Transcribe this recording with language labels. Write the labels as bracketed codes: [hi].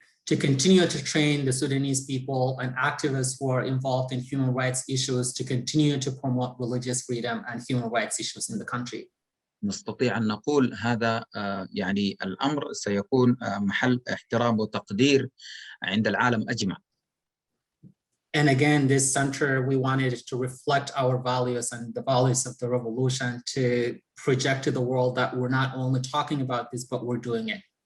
[en] To continue to train the Sudanese people and activists who are involved in human rights issues to continue to promote religious freedom and human rights issues in the country. [ar] نستطيع أن نقول هذا يعني الأمر سيكون محل احترام وتقدير عند العالم أجمع. [en] And again, this center, we wanted to reflect our values and the values of the revolution to project to the world that we're not only talking about this, but we're doing it.